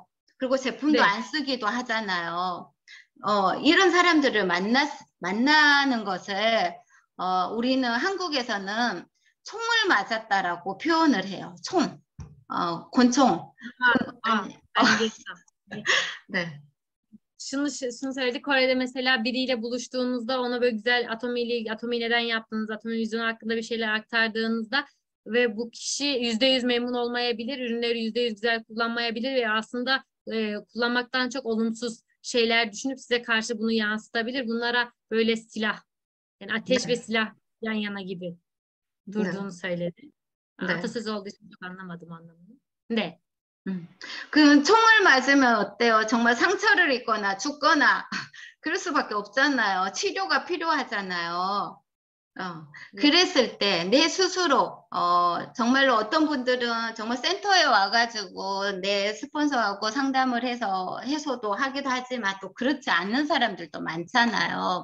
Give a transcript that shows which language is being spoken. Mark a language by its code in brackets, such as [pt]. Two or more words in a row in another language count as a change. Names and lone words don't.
[ko] 그리고 제품도 안 쓰기도 하잖아요. 이런 사람들을 만나는 것을 우리는 한국에서는 총을 맞았다라고 표현을 해요. 총. 권총. 알겠어. 네. [tr] Şunu söyledi. Kore'de mesela biriyle buluştuğunuzda ona böyle güzel atomi neden yaptığınız, atomi vizyonu hakkında bir şeyler aktardığınızda ve bu kişi %100 memnun olmayabilir, ürünleri %100 güzel kullanmayabilir ve aslında kullanmaktan çok olumsuz şeyler düşünüp size karşı bunu yansıtabilir. Bunlara böyle silah, yani ateş ve silah yan yana gibi durduğunu söyledi. Atasözü olduğu için çok anlamadım anlamını. [ko] 네. 그 총을 맞으면 어때요? 정말 상처를 입거나 죽거나 그럴 수밖에 없잖아요. 치료가 필요하잖아요. 그랬을 때 내 스스로 정말로 어떤 분들은 정말 센터에 와가지고 내 스폰서하고 상담을 해서도 하기도 하지만 또 그렇지 않는 사람들도 많잖아요.